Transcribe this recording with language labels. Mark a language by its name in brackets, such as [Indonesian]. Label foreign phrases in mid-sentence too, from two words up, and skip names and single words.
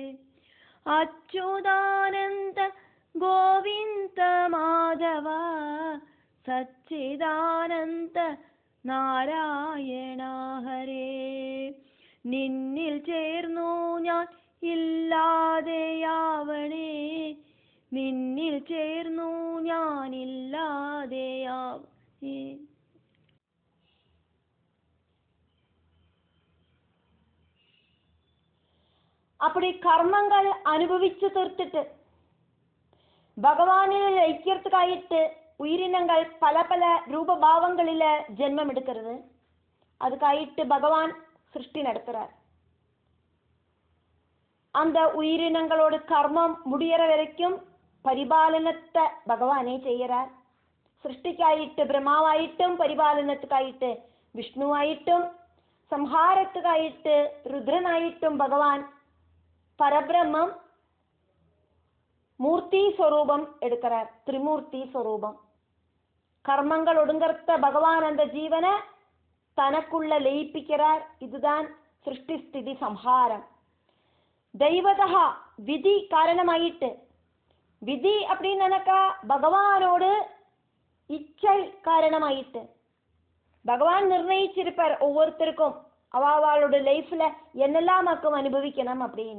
[Malayalam] അച്യുതാനന്ദ ഗോവിന്ദ മാധവ, സച്ചിദാനന്ദ നാരായണ ഹരേ, നിന്നിൽ ചേർന്നു ഞാൻ ഇല്ലാതെയാവണേ. നിന്നിൽ ചേർന്നു ഞാനില്ലാതെയാവണേ. [Tamil] அப்படி கர்மங்கள் அனுபவிச்சு தீர்த்துட்டு பகவானில் ஐக்கியத்துக்காயிட்டு உயிரினங்கள் பல பல ரூபபாவங்களில ஜென்மம் எடுக்கிறது. அதுக்காயிட்டு பகவான் சிருஷ்டி நடத்துறார். அந்த உயிரினங்களோட கர்மம் முடியற வரைக்கும் பரிபாலனத்தை பகவானே செய்யறார். [Malayalam] സൃഷ്ടിക്കായിട്ട് ബ്രഹ്മാവായിട്ടും പരിപാലനത്തിനായിട്ട് വിഷ്ണുവായിട്ടും സംഹാരത്തിനായിട്ട് രുദ്രനായിട്ടും ഭഗവാൻ പരബ്രഹ്മം [Tamil] மூர்த்தி ஸ்வரூபம் எடுக்கிறார். திரிமூர்த்தி ஸ்வரூபம். கர்மங்கள் ஒடுங்கர்த்த பகவான் அந்த ஜீவனை தனக்குள்ள லயிப்பிக்கிறார். இதுதான் சிருஷ்டி ஸ்திதி சம்ஹாரம். தெய்வதா விதி காரணமாயிட்டு, விதி அப்படின்னாக்கா பகவானோடு இச்சை காரணமாயிட்டு, பகவான் நிர்ணயிச்சிருப்பார் ஒவ்வொருத்தருக்கும் அவளோட லைஃப்ல என்னெல்லாம் மக்கள் அனுபவிக்கணும் அப்படின்னு.